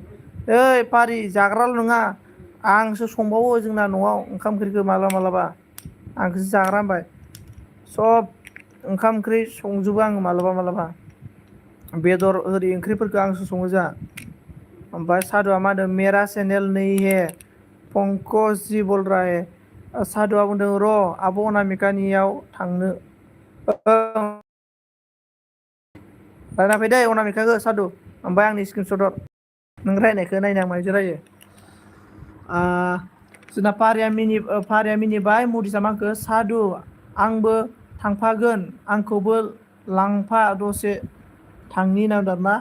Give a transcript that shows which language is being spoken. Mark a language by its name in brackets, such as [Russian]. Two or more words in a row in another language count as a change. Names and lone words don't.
[Bodo] ओइ फारि जाग्राल' नङा आंसो संबावो जोंना न'आव ओंखाम ओंख्रिखौ मालाबा आंखौसो जाग्रा होनबाय। सब ओंखाम ओंख्रि संजोबो आङो मालाबा बेदर ओरि ओंख्रिफोरखौ आंसो सङो जोंहा। ओमफ्राय साधुआ मा होनदों [Hindi] मेरा चैनल नहीं है पंकज जी बोल रहा है। [Bodo] साधुआ बुंदों र' आब' अनामिकानियाव थांनो। रायना फै दै अनामिकाखौ साधु। ओमफ्राय आंनि स्क्रिनशट हर नों रायनायखौ नायनो आं मायदि रायो। जोंना फारिया मिनिबाय मुदिसा मा होनखो साधु आंबो थांफागोन आंखौबो लांफा दसे थांनि होनना बुंदों आरोना।